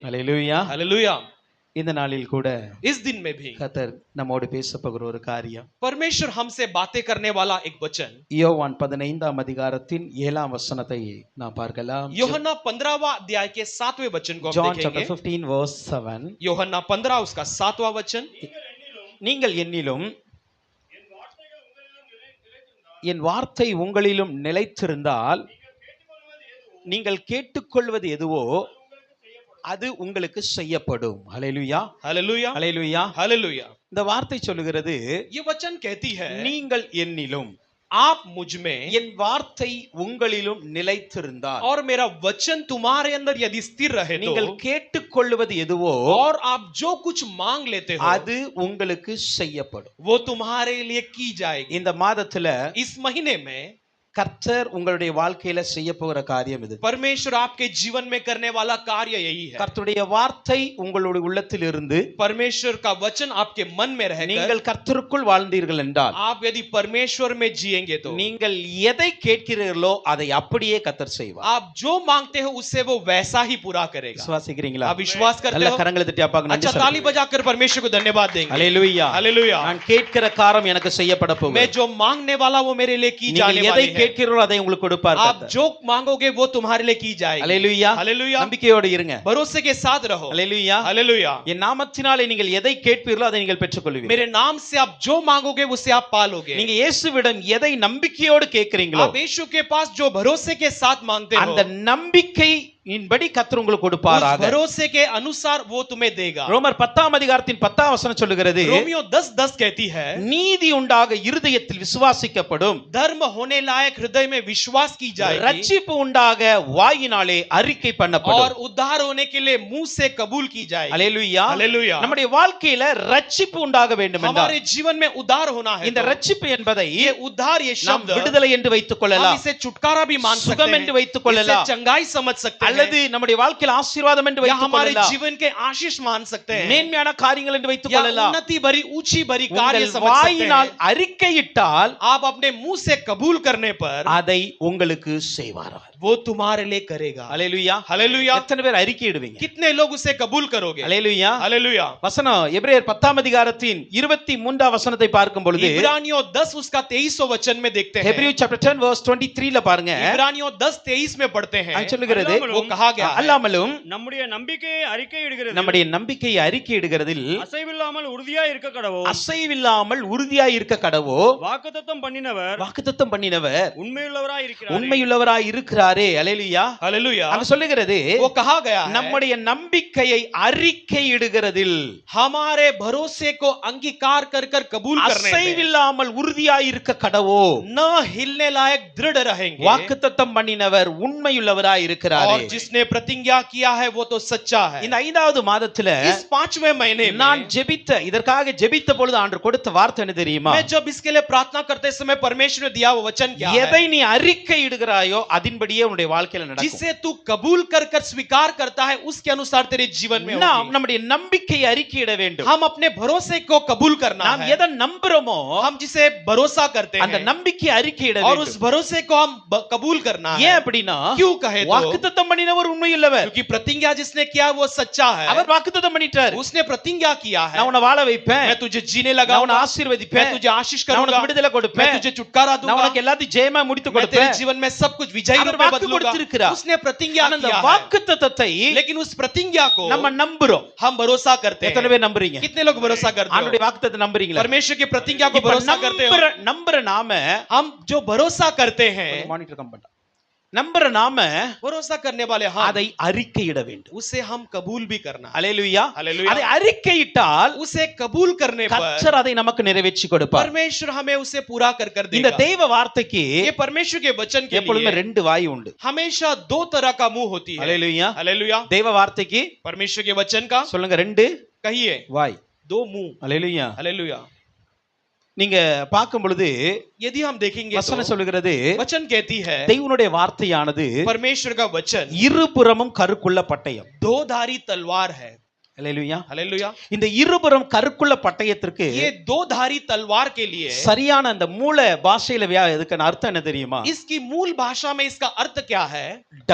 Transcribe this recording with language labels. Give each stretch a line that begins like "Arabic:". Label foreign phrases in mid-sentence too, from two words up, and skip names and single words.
Tamil: ஹல்லேலூயா.
Hindi: हालेलुया।
Tamil: இந்த நாளில் கூட
Hindi: इस दिन में भी
Tamil: கர்த்தர் நம்மோடு பேச போகிற ஒரு காரியம்,
Hindi: परमेश्वर हमसे बातें करने वाला एक वचन,
Tamil: யோவான் 15ஆம் அதிகாரத்தின் 7ஆம் வசனத்தை நாம் பார்க்கலாம்.
Hindi: यूहन्ना 15वां अध्याय के 7वें वचन को हम John देखेंगे।
English: chapter 15 verse 7.
Hindi: यूहन्ना 15 उसका 7वां वचन,
Tamil: நீங்கள் என்னிலும் என் வார்த்தை உங்களிலும் நிலைத்திருந்தால் நீங்கள் கேட்டுக்கொள்வது எதுவோ அது உங்களுக்கு செய்யப்படும். ஹல்லேலூயா,
Hindi: हालेलुया,
Tamil: ஹல்லேலூயா.
Hindi: हालेलुया।
Tamil: இந்த வார்த்தை சொல்லுகிறது,
Hindi: ये वचन कहती है,
Tamil: நீங்கள் என்னிலும்
Hindi: आप मुझ में
Tamil: என் வார்த்தை உங்களிலும் நிலைத்திருந்தால்,
Hindi: और मेरा वचन तुम्हारे अंदर यदि स्थिर रहे तो,
Tamil: நீங்கள் கேட்டுக்கொள்வது எதுவோ
Hindi: और आप जो कुछ मांग लेते हो
Tamil: அது உங்களுக்கு செய்யப்படும்.
Hindi: वो तुम्हारे लिए की जाएगी।
Tamil: இந்த மாதத்துல
Hindi: इस महीने में
Tamil: கர்த்தர் உங்களுடைய வாழ்க்கையில செய்ய போகிற காரியம் இது.
Hindi: परमेश्वर आपके जीवन में करने वाला कार्य यही है।
Tamil: கர்த்தருடைய வார்த்தை உங்களுடைய உள்ளத்தில் இருந்து
Hindi: परमेश्वर का वचन आपके मन में रहकर,
Tamil: நீங்கள் கர்த்தருக்குள் வாழ்ந்தீர்கள் என்றால்,
Hindi: आप यदि परमेश्वर में जिएंगे तो
Tamil: நீங்கள் எதை கேட்கிறீர்களோ அதை அப்படியே கர்த்தர் செய்வார்.
Hindi: आप जो मांगते हो उससे वो वैसा ही पूरा करेगा।
Tamil: விசுவாசிக்கிறீங்களா?
Hindi: आप विश्वास करते
Tamil: நல்ல
Hindi: हो?
Tamil: கரங்களை தட்டி அப்பாக்கு நன்றி
Hindi: अच्छा, ताली
Tamil: சொல்லுங்க.
Hindi: बजाकर परमेश्वर को धन्यवाद देंगे।
Tamil: ஹல்லேலூயா.
Hindi: हालेलुया।
Tamil: நான் கேட்கிற காரம் எனக்கு செய்யப்பட
Hindi: मैं
Tamil: போகுது.
Hindi: जो मांगने वाला वो मेरे लिए की जाने
Tamil: நீங்கள்
Hindi: वाली
Tamil: எதை
Hindi: है।
Tamil: கேட்கிறீர்களோ அதை உங்களுக்கு கொடுப்பார்
Hindi: आप
Tamil: கர்த்தர்.
Hindi: जो मांगोगे वो तुम्हारे लिए की जाएगी।
Tamil: ஹல்லேலூயா.
Hindi: हालेलुया।
Tamil: நம்பிக்கையோடு இருங்க.
Hindi: भरोसे के साथ रहो।
Tamil: ஹல்லேலூயா.
Hindi: हालेलुया।
Tamil: என் நாமத்தினாலே நீங்கள் எதை கேட்பீர்களோ அதை நீங்கள் பெற்றுக்கொள்வீர்கள்.
Hindi: मेरे नाम से आप जो मांगोगे उससे आप पालोगे।
Tamil: நீங்க இயேசுவிடம் எதை நம்பிக்கையோடு கேட்கிறீங்களோ
Hindi: आप यीशु के पास जो भरोसे के साथ मांगते हो,
Tamil: அந்த நம்பிக்கை இன்படி கர்த்தர் உங்களுக்கு
Hindi: उस
Tamil: கொடுப்பாராக.
Hindi: भरोसे के अनुसार वो तुम्हें देगा।
Tamil: ரோமர் 10ஆம் அதிகாரத்தின் 10ஆம் வசனம் சொல்லுகிறது,
Hindi: रोमियो 10:10 कहती है,
Tamil: நீதி உண்டாக இருதயத்தில் விசுவாசிக்கப்படும்,
Hindi: धर्म होने लायक हृदय में विश्वास की जाएगी,
Tamil: ரட்சிப்பு உண்டாக வாயினாலே அறிக்கை பண்ணப்படும்.
Hindi: और उद्धार होने के लिए मुंह से कबूल की जाएगी।
Tamil: ஹல்லேலூயா.
Hindi: हालेलुया।
Tamil: நம்முடைய வாழ்க்கையில ரட்சிப்பு உண்டாக வேண்டும் என்றால்,
Hindi: हमारे जीवन में उद्धार होना है
Tamil: இந்த
Hindi: तो
Tamil: ரட்சிப்பு என்பதை
Hindi: ये उद्धार, ये
Tamil: நாம்
Hindi: शब्द
Tamil: விடுதலை என்று வைத்துக்
Hindi: हम
Tamil: கொள்ளலாம்,
Hindi: इसे छुटकारा भी मान सकते
Tamil: சுகம்
Hindi: हैं,
Tamil: என்று வைத்துக்
Hindi: इसे
Tamil: கொள்ளலாம்,
Hindi: चंगाई समझ सकते हैं,
Tamil: அல்லது நம்முடைய வாழ்க்கையில் ஆசீர்வாதம் என்று
Hindi: या
Tamil: வைத்துக்
Hindi: हमारे
Tamil: கொள்ளலாம்,
Hindi: जीवन के आशीष मान सकते हैं,
Tamil: மேன்மையான காரியங்கள் என்று வைத்துக்
Hindi: या
Tamil: கொள்ளலாம்.
Hindi: उन्नति भरी ऊंची भरी कार्य
Tamil: உங்கள்
Hindi: समझ सकते
Tamil: வாயினால்
Hindi: हैं।
Tamil: அறிக்கையிட்டால்
Hindi: आप अपने मुंह से कबूल करने पर
Tamil: அதை உங்களுக்கு செய்வார்.
Hindi: वो तुम्हारे लिए करेगा।
Tamil: ஹல்லேலூயா.
Hindi: हालेलुया।
Tamil: எத்தனை பேர் அறிக்கையிடுவீங்க?
Hindi: कितने लोग उसे कबूल करोगे?
Tamil: ஹல்லேலூயா.
Hindi: हालेलुया।
Tamil: வசனம் எபிரேயர் 10ஆம் அதிகாரத்தின் 23ஆம் வசனத்தை பார்க்கும் பொழுது,
Hindi: इब्रानियों 10 उसका 23वां वचन में देखते हैं।
English: Hebrew chapter 10 verse 23
Tamil: ல பாருங்க,
Hindi: इब्रानियों 10:23 में पढ़ते हैं,
Tamil: அது சொல்லுகிறது,
Hindi: वो कहा गया है,
Tamil: அல்லாமலும் நம்முடைய நம்பிக்கையை அறிக்கையிடுகிறது, நம்முடைய நம்பிக்கையை அறிக்கையிடுகிறதில் அசைவில்லாமல் உறுதியாய் இருக்க கடவோ, அசைவில்லாமல் உறுதியாய் இருக்க கடவோ, வாக்குத்தத்தம் பண்ணினவர் வாக்குத்தத்தம் பண்ணினவர் உண்மையுள்ளவராய் இருக்கிறார். உண்மையுள்ளவராய் இருக்கிறாரே. ஹல்லேலூயா.
Hindi: हालेलुया।
Tamil: அங்க சொல்லுகிறது,
Hindi: वो कहा गया है,
Tamil: நம்முடைய நம்பிக்கையை அறிக்கையிடுகிறதில்
Hindi: हमारे भरोसे को अंगीकार कर कर कबूल करने में
Tamil: அசைவில்லாமல் உறுதியாய் இருக்க கடவோ,
Hindi: न हिलने लायक दृढ़ रहेंगे,
Tamil: வாக்குத்தத்தம் பண்ணினவர் உண்மையுள்ளவராய் இருக்கிறாரே.
Hindi: और जिसने प्रतिज्ञा किया है वो तो सच्चा है।
Tamil: இந்த 5வது மாதத்துல
Hindi: इस 5वें महीने
Tamil: நான்
Hindi: में
Tamil: இதற்காக ஜெபித்த பொழுது ஆண்டவர் கொடுத்த வார்த்தை என்ன தெரியுமா?
Hindi: मैं जब इसके लिए प्रार्थना करते समय परमेश्वर ने दिया वो वचन क्या है?
Tamil: எதை நீ அறிக்கையிடுகிறாயோ அதின்படியே உன்னுடைய வாழ்க்கையில நடக்கும்.
Hindi: जिसे तू कबूल कर कर स्वीकार करता है उसके अनुसार तेरे जीवन में
Tamil: நாம்
Hindi: होगी।
Tamil: நம்முடைய நம்பிக்கையை அறிக்கையிட வேண்டும்.
Hindi: हम अपने भरोसे को कबूल करना
Tamil: நாம்
Hindi: है।
Tamil: எதை நம்புறோமோ
Hindi: हम जिसे भरोसा करते
Tamil: அந்த
Hindi: हैं
Tamil: நம்பிக்கையை அறிக்கையிட
Hindi: और
Tamil: வேண்டும்.
Hindi: उस भरोसे को हम कबूल करना
Tamil: ஏன்
Hindi: है।
Tamil: அப்படின்னா,
Hindi: क्यों कहे तो?
Tamil: வாக்குத்தத்தம் பண்ணினவர் உண்மையுள்ளவர்.
Hindi: क्योंकि प्रतिज्ञा जिसने किया वो सच्चा है।
Tamil: அவர் வாக்குத்தத்தம் பண்ணிட்டார்,
Hindi: उसने प्रतिज्ञा किया है,
Tamil: நான் உன்னை வாழ வைப்பேன்,
Hindi: मैं तुझे जीने
Tamil: நான் உன்னை
Hindi: लगाऊंगा, मैं
Tamil: ஆசீர்வதிப்பேன்,
Hindi: तुझे आशीष
Tamil: நான்
Hindi: करूंगा,
Tamil: உனக்கு விடுதலை
Hindi: मैं
Tamil: கொடுப்பேன்,
Hindi: तुझे छुटकारा
Tamil: நான்
Hindi: दूंगा,
Tamil: உனக்கு எல்லாத்தையும் ஜெயமா முடித்து
Hindi: मैं तेरे
Tamil: கொடுப்பேன்.
Hindi: जीवन में सब कुछ विजयी
Tamil: அவர்
Hindi: रूप में
Tamil: வாக்கு
Hindi: बदलूंगा।
Tamil: கொடுத்திருக்கிறார்.
Hindi: उसने प्रतिज्ञा
Tamil: ஆனா அந்த
Hindi: किया है,
Tamil: வாக்குத்தத்தத்தை
Hindi: लेकिन उस प्रतिज्ञा को
Tamil: நம்ம நம்புறோம்.
Hindi: हम भरोसा करते
Tamil: எத்தனை
Hindi: हैं।
Tamil: பேர் நம்புறீங்க?
Hindi: कितने लोग भरोसा करते
Tamil: ஆண்டவருடைய
Hindi: हो?
Tamil: வாக்குத்தத்தத்தை நம்புறீங்களா?
Hindi: परमेश्वर की प्रतिज्ञा को
Tamil: இப்ப
Hindi: भरोसा करते हो?
Tamil: நம்புற நாம
Hindi: हम जो भरोसा करते हैं,
Tamil: மானிட்டர் கம் பண்ண நம்புற நாம
Hindi: भरोसा करने वाले हम
Tamil: அதை அறிக்கையிட வேண்டும்.
Hindi: उसे हम कबूल भी करना है।
Tamil: அல்லேலூயா.
Hindi: हालेलुया।
Tamil: அதை அறிக்கையிட்டால்
Hindi: उसे कबूल करने पर
Tamil: கர்த்தர் அதை நமக்கு நிறைவேற்றி கொடுப்பார்.
Hindi: परमेश्वर हमें उसे पूरा कर
Tamil: இந்த
Hindi: देगा।
Tamil: தெய்வ வார்த்தைக்கு
Hindi: ये परमेश्वर के वचन के
Tamil: எப்பொழுதுமே
Hindi: लिए
Tamil: 2 வாய் உண்டு.
Hindi: हमेशा 2 तरह का मुंह होती है।
Tamil: அல்லேலூயா.
Hindi: हालेलुया।
Tamil: தெய்வ வார்த்தைக்கு
Hindi: परमेश्वर के वचन का
Tamil: சொல்லுங்க 2
Hindi: कहिए
Tamil: வாய்.
Hindi: 2 मुंह।
Tamil: அல்லேலூயா.
Hindi: हालेलुया।
Tamil: நீங்க பார்க்கும் பொழுது
Hindi: यदि हम देखेंगे
Tamil: வசனம்
Hindi: तो
Tamil: சொல்லுகிறது,
Hindi: वचन कहती है,
Tamil: தெய்வனுடைய வார்த்தையானது
Hindi: परमेश्वर का वचन
Tamil: இருபுறமும் கருக்குள்ள பட்டயம்.
Hindi: 2धारी तलवार है।
Tamil: அல்லேலூயா.
Hindi: हालेलुया।
Tamil: இந்த இருபுறம் கருக்குள்ள பட்டயத்திற்கு
Hindi: ये 2धारी तलवार के लिए
Tamil: சரியான அந்த மூல பாஷையில இதுக்கான அர்த்தம் என்ன தெரியுமா?
Hindi: इसकी मूल भाषा में इसका अर्थ क्या है?